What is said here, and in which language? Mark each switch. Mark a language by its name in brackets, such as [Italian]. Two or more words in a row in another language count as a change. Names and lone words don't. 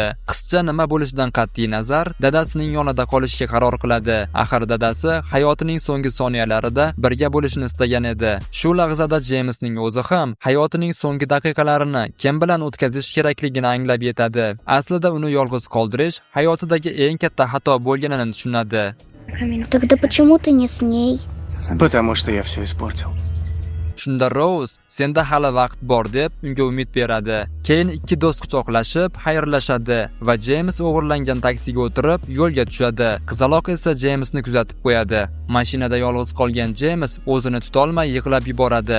[Uzbek] Qizcha nima bo'lishidan qat'iy nazar dadasining yonida qolishga qaror qiladi. Axir dadasi hayotining so'nggi soniyalarida birga bo'lishni istagan edi. Shu lahzada Jamesning o'zi ham hayotining so'nggi daqiqalarini kim bilan o'tkazish kerakligini anglab yetadi. Aslida uni yolg'iz qoldirish hayotidagi eng katta xato bo'lganini tushunadi. [Russian] Тогда почему ты не с ней? Потому что я все испортил. [Uzbek] Shunda Rose senda hali vaqt bor deb unga umid beradi. Keyin ikki do'st quchoqlashib xayrlashadi va James o'g'irlangan taksiga o'tirib yo'lga tushadi. Qizaloq esa Jamesni kuzatib qo'yadi. Mashinada yolg'iz qolgan James o'zini tutolmay yig'lab yuboradi.